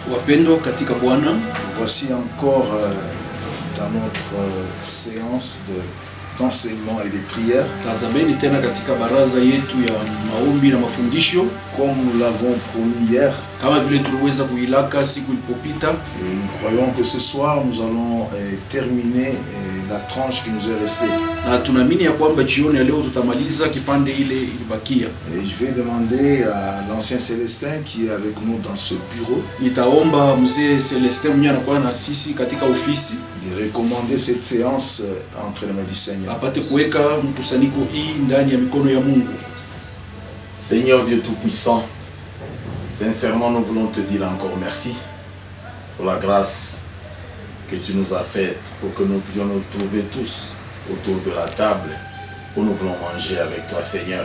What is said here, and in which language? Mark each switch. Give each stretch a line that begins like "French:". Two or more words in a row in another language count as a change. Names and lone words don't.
Swahili: Wapendwa katika Bwana,
French: voici encore dans notre séance d'enseignement et de prière.
Swahili: Tazameni tena katika baraza yetu ya maombi na mafundisho,
French: comme nous l'avons promis hier.
Swahili: Kama vile tuliweza kuilaka siku ilipopita.
French: Et nous croyons que ce soir nous allons terminer la tranche qui nous est restée.
Swahili: Na tunaamini ya kwamba jioni ya leo tutamaliza kipande ile ilibakia.
French: Et je vais demander à l'ancien Célestin qui est avec nous dans ce bureau.
Swahili: Nitaomba mzee Celestin mwenye anakuwa na sisi katika ofisi
French: de recommander cette séance entre les mains du Seigneur.
Swahili: Apate kuweka mkusanyiko hii ndani ya mikono ya Mungu.
French: Seigneur Dieu Tout-Puissant, sincèrement nous voulons te dire encore merci pour la grâce que tu nous as faite pour que nous puissions nous trouver tous autour de la table où nous voulons manger avec toi, Seigneur.